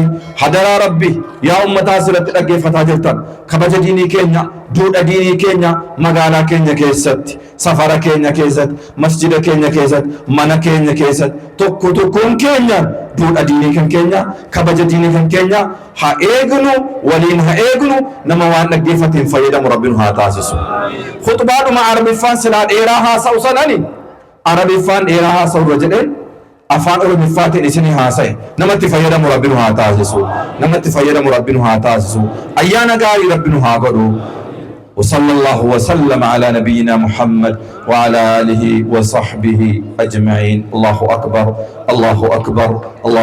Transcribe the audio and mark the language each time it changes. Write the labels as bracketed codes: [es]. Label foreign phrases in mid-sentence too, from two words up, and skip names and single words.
[om] Hadaraa Rabbi yaa ummataa asirratti dhaggeeffataa jirtan kabaja diinii keenya duudha diinii keenya magaalaa keenya keessatti safara keenya keessatti masjida keenya keessatti mana keenya keessatti tokkoon keenya duudha diinii kan keenya kabaja diinii kan keenya haa eegnu waliin haa eegnu nama waan dhaggeeffateen fayyadamu Rabbiin haa taasisu. Khutbaadhuma Arabiffaan silaa dheeraa haasa'u sanani Arabiffaan dheeraa haasa'u irra jedheen afaan Oromiffaatiin isinii haasa'e namatti fayyadamu Rabbiin haa taasisu. Namatti fayyadamu Rabbiin haa taasisu. Ayyaana gaarii Rabbiin haa godhu. [ar] وصلى الله وسلم على نبينا محمد وعلى آله وصحبه أجمعين. الله أكبر الله أكبر الله